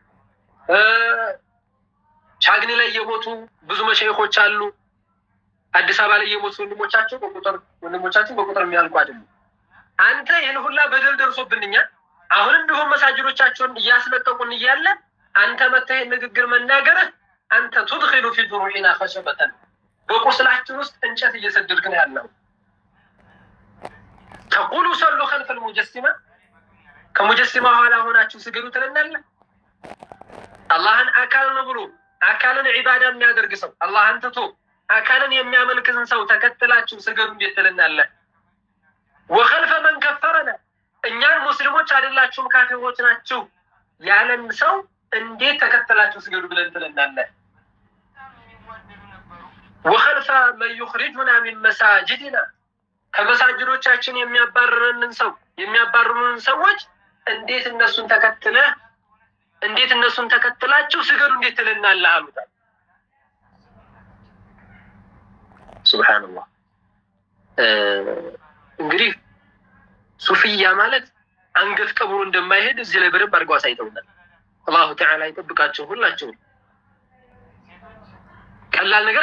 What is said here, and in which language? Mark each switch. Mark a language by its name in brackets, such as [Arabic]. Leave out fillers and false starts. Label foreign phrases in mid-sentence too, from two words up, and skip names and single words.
[Amharic] ቻግኒ ላይ የሞቱ ብዙ መሻይኾች አሉ። አዲስ አበባ ላይ የሞቱ ወንድሞቻችን በቁጥር የሚያልቁ አይደሉም። አንተ ይህን ሁላ በደል ደርሶብንኛል። አሁንም ቢሆን መሳጅዶቻቸውን እያስለቀቁን እያለ አንተ መተህ ንግግር መናገርህ አንተ [Arabic] تدخل في جروحنا خشبة [Amharic] በቁስላችን ውስጥ እንጨት እየሰደድክ ነው ያለው። [Arabic] تقول صلوا خلف المجسمة [Amharic] ከሙጀስማ ኋላ ሆናችሁ ስገዱ ትለናለህ። አላህን አካል ነው ብሎ አካልን ዒባዳ የሚያደርግ ሰው አላህን ትቶ አካልን የሚያመልክን ሰው ተከትላችሁ ስገዱ እንዴት ትለናለህ? [Arabic] وخلف من كفرنا [Amharic] እኛን ሙስሊሞች አይደላችሁም ካፊሮች ናችሁ ያለን ሰው እንዴት ተከትላችሁ ስገዱ ብለን ትለናለህ? [Arabic] وخلف من يخرجنا من مساجدنا [Amharic] ከመሳጅዶቻችን የሚያባርሩንን ሰዎች እንዴት እነሱን ተከትላችሁ ስገዱ እንዴት ትለናለህ አሉት። ሱብሃንአላህ። እንግዲህ ሱፊያ ማለት አንገት ቀብሩ እንደማይሄድ እዚህ ላይ በደንብ አድርገው አሳይተውናል። [Arabic] الله تعالى [Amharic] ይጠብቃቸው ሁላቸውም። ቀላል ነገር